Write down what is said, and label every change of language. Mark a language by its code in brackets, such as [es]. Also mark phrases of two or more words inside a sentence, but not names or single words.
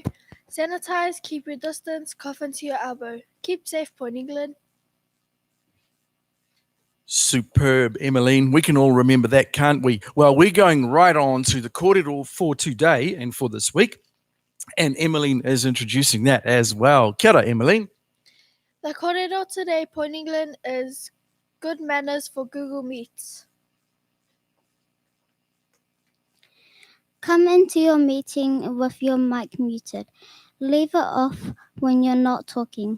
[en] Sanitize, keep your distance, cough into your elbow. Keep safe, Point England. Superb, Emmeline. We can all remember that, can't we? Well, we're going right on to the kōrero for today and for this week. And Emmeline is introducing that as well. Kia ora, Emmeline. The kōrero today, Point England, is good manners for Google Meets. Come into your meeting with your mic muted. Leave it off when you're not talking.